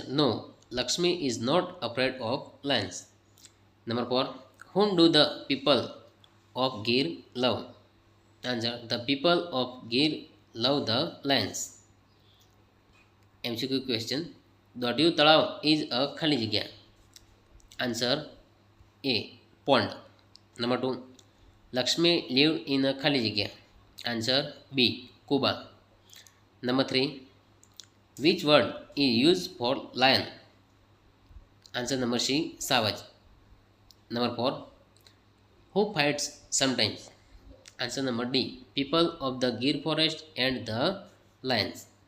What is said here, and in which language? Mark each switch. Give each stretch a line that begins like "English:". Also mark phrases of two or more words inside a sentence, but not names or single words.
English: No, Lakshmi is not afraid of lions. Number 4, whom do the people of Gir love? Answer. The people of Gir love the lions. MCQ question. Dotyu Talav is a
Gujarati: ખાલી જગ્યા.
English: Answer A, pond. Number 2, Lakshmi lived in a
Gujarati: ખાલી જગ્યા.
English: Answer B. Cuba. Number 3. Which word is used for lion? Answer number C. Savage. Number 4. Who fights sometimes? Answer number D. People of the Gir forest and the lions.